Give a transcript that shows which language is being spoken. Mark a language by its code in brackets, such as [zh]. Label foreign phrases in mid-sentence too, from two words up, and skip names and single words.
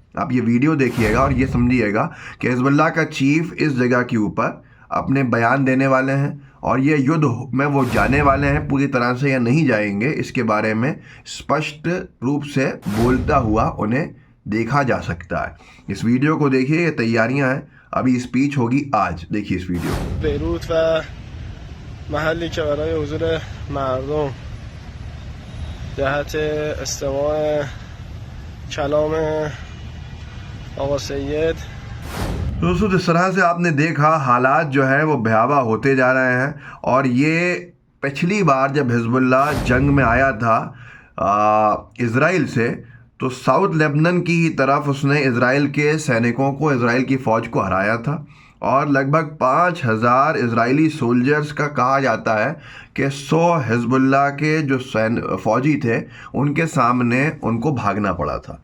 [hi] आप ये वीडियो देखिएगा और ये समझिएगा कि हिजबुल्लाह का चीफ इस जगह के ऊपर अपने बयान देने वाले हैं और ये युद्ध में वो जाने वाले हैं पूरी तरह से या नहीं जाएंगे, इसके बारे में स्पष्ट रूप से बोलता हुआ उन्हें देखा जा सकता है। इस वीडियो को देखिए, ये तैयारियां हैं, अभी स्पीच होगी आज। देखिए इस वीडियो। [fa] بیروت و محلی که برای حضور مردم جهت استماع کلام آقا سید [hi] दोस्तों जिस तरह से आपने देखा हालात जो है वो भयावह होते जा रहे हैं, और ये पिछली बार जब हिजबुल्लाह जंग में आया था इज़राइल से, तो साउथ लेबनान की ही तरफ उसने इज़राइल के सैनिकों को, इज़राइल की फ़ौज को हराया था, और लगभग 5000 इजरायली सोल्जर्स का कहा जाता है कि 100 हिजबुल्लाह के जो फ़ौजी थे उनके सामने उनको भागना पड़ा था।